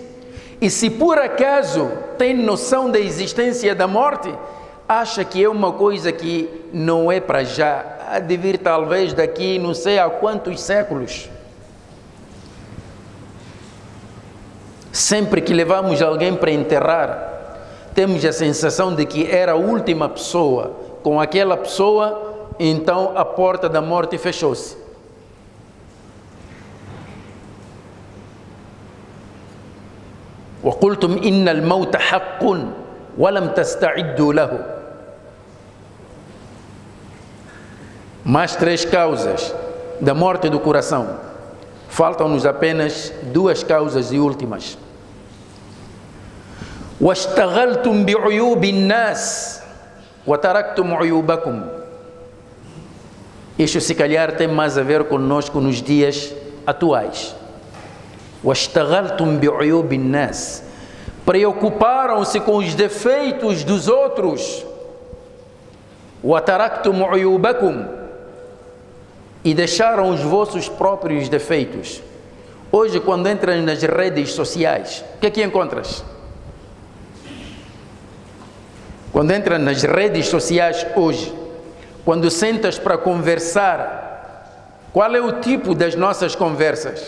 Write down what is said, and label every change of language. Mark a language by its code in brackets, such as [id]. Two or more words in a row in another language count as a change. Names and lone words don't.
[pt] E se por acaso tem noção da existência da morte, acha que é uma coisa que não é para já, há de vir talvez daqui não sei há quantos séculos. Sempre que levamos alguém para enterrar, temos a sensação de que era a última pessoa. Com aquela pessoa, então a porta da morte fechou-se. [ar] وَقُلْتُمْ إِنَّ الْمَوْتَ حَقٌّ وَلَمْ تَسْتَعِدُّوا لَهُ. [pt] Mais três causas da morte do coração. Faltam-nos apenas duas causas e últimas. [ar] وَاشْتَغَلْتُمْ بِعُيُوبِ النَّاسِ وَتَرَكْتُمْ عُيُوبَكُمْ. [pt] Isso se calhar tem mais a ver conosco nos dias atuais. [ar] وَاشْتَغَلْتُمْ بِعُيُوبِ النَّاسِ. [pt] Preocuparam-se com os defeitos dos outros. [ar] وَتَرَكْتُمْ عُيُوبَكُمْ. [pt] E deixaram os vossos próprios defeitos. Hoje, quando entras nas redes sociais, o que é que encontras? Quando entras nas redes sociais hoje, quando sentas para conversar, qual é o tipo das nossas conversas?